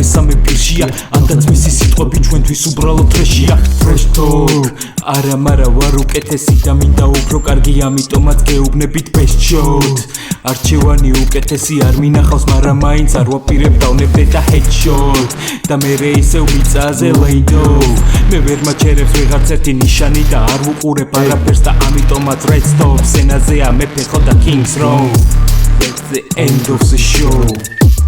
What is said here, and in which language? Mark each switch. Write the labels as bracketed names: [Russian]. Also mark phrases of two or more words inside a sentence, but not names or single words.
[Georgian] მესამე პირშია ანდაც მისი სიტყვები ჩვენთვის უბრალოდ ტრეშია [English] fresh talk [Georgian] არა მარა ვარ უკეთესი და მინდა უფრო კარგი ამიტომაც გეუბნებით [English] best shot [Georgian] არჩევანი უკეთესი არ მინახავს მაგრამ მაინც არ ვაპირებ დავნებდე და headshot და მე ისევ მიწაზე ლეიდო მე ვერ მაჩერებს ვიღარც ერთი ნიშანი და არ ვუყურებ არაფერს და ამიტომაც [English] red stop [Georgian] სცენაზეა მეფე ხო და [English] king's row that's the end of the show